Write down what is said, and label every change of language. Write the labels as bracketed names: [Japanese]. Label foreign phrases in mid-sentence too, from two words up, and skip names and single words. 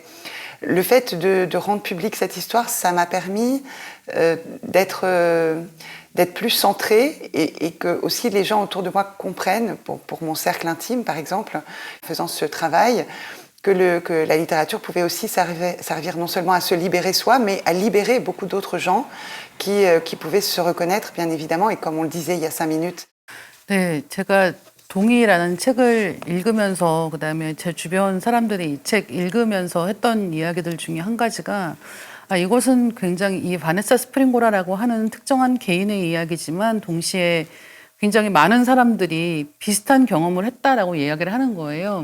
[French] Le fait de rendre publique cette histoire, ça m'a permis d'être plus centrée et que aussi les gens autour de moi comprennent, pour mon cercle intime par exemple, en faisant ce travail, que la littérature pouvait aussi servir non seulement à se libérer soi, mais à libérer beaucoup d'autres gens qui pouvaient se reconnaître, bien évidemment, et comme on le disait il y a 5 minutes. [Korean] 네, 제가 동의라는 책을 읽으면서 그다음에 제 주변 사람들이 이 책 읽으면서 했던 이야기들 중에 한 가지가 이것은 굉장히 이 바네사 스프링고라라고 하는 특정한 개인의 이야기지만 동시에 굉장히 많은 사람들이 비슷한 경험을 했다라고 이야기를 하는 거예요.